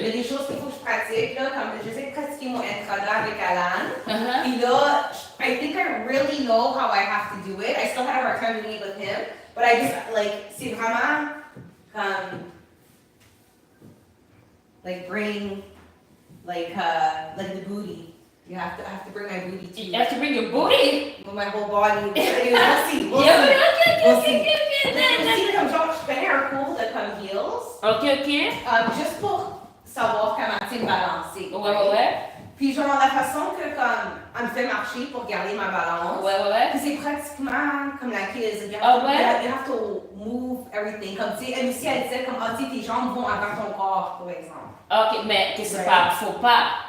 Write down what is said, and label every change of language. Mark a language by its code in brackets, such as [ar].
[fr] Il y a des choses qu'il faut que je pratique, là, comme j'essaie de pratiquer mon introda avec Alan. Puis là, [en] I think I really know how I have to do it. I still have a hard time doing it with him, but I just, [fr] c'est vraiment [en] bring, the booty. I have to bring my booty too. You have to bring your booty? With my whole body. Anyways, we'll see. [fr] Ok. Si, comme genre, je fais un cours de comme heels. Ok. Juste pour savoir comment me balancer. Ouais. Puis genre la façon que comme elle me fait marcher pour garder ma balance. Ouais. Puis c'est pratiquement comme la kids. [en] You have to move everything. [fr] Comme tu sais, elle aussi elle disait comme tu sais tes jambes vont avant ton corps, par exemple. Ok, mais que c'est pas, faut pas.